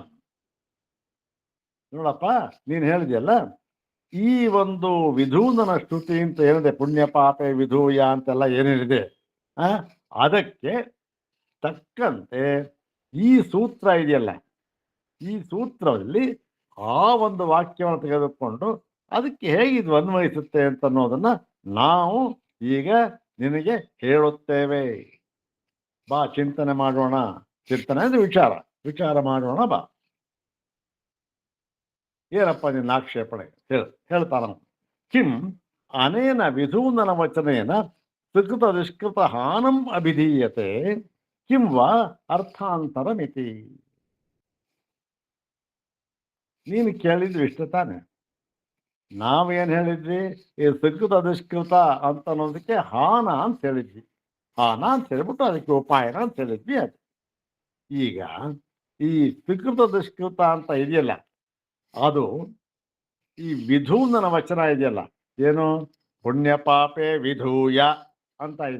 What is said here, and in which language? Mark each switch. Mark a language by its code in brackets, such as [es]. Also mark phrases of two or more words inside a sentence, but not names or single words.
[kn] ನೋಡಪ್ಪ, ನೀನು ಹೇಳಿದೆಯಲ್ಲ, ಈ ಒಂದು ವಿಧೂನನ ಶ್ರುತಿ ಅಂತ ಏನಿದೆ, [sa] ಪುಣ್ಯ ಪಾಪೆ ವಿಧೂಯ [kn] ಅಂತೆಲ್ಲ ಏನೇನಿದೆ, ಅದಕ್ಕೆ ತಕ್ಕಂತೆ ಈ ಸೂತ್ರ ಇದೆಯಲ್ಲ, ಈ ಸೂತ್ರದಲ್ಲಿ ಆ ಒಂದು ವಾಕ್ಯವನ್ನು ತೆಗೆದುಕೊಂಡು ಅದಕ್ಕೆ ಹೇಗೆ ಇದು ಅನ್ವಯಿಸುತ್ತೆ ಅಂತ ಅನ್ನೋದನ್ನ ನಾವು ಈಗ ನಿನಗೆ ಹೇಳುತ್ತೇವೆ. ಬಾ ಚಿಂತನೆ ಮಾಡೋಣ. ಚಿಂತನೆ ಅಂದ್ರೆ ವಿಚಾರ ಮಾಡೋಣ. ಬಾ, ಏನಪ್ಪ ನಿನ್ನ ಆಕ್ಷೇಪಣೆ? [sa] ಹೇಳ್ತಾನ. ಕಿಂ ಅನೇನ ವಿಧೂನನ ವಚನೇನ ಸುಕೃತ ದುಷ್ಕೃತ ಹಾನಂ ಅಭಿಧೀಯತೆ ಕಿಂ ವಾ ಅರ್ಥಾಂತರಮಿತಿ. [kn] ನೀನು ಕೇಳಿದ್ವಿ ಇಷ್ಟ ತಾನೆ. ನಾವೇನು ಹೇಳಿದ್ವಿ? ಈ ಸುಕೃತ ದುಷ್ಕೃತ ಅಂತ ಅನ್ನೋದಕ್ಕೆ ಹಾನ ಅಂತ ಹೇಳಿದ್ವಿ. ಹಾನ ಅಂತ ಹೇಳ್ಬಿಟ್ಟು ಅದಕ್ಕೆ ಉಪಾಯನ ಅಂತ ಹೇಳಿದ್ವಿ. ಅದು ಈಗ ಈ ಸುಕೃತ ದುಷ್ಕೃತ ಅಂತ ಇದೆಯಲ್ಲ, ಅದು ಈ ವಿಧೂನನ ವಚನ ಇದೆಯಲ್ಲ, ಏನು [sa] ಪುಣ್ಯ ಪಾಪೆ ವಿಧೂಯ [kn] ಅಂತ ಇದೆ.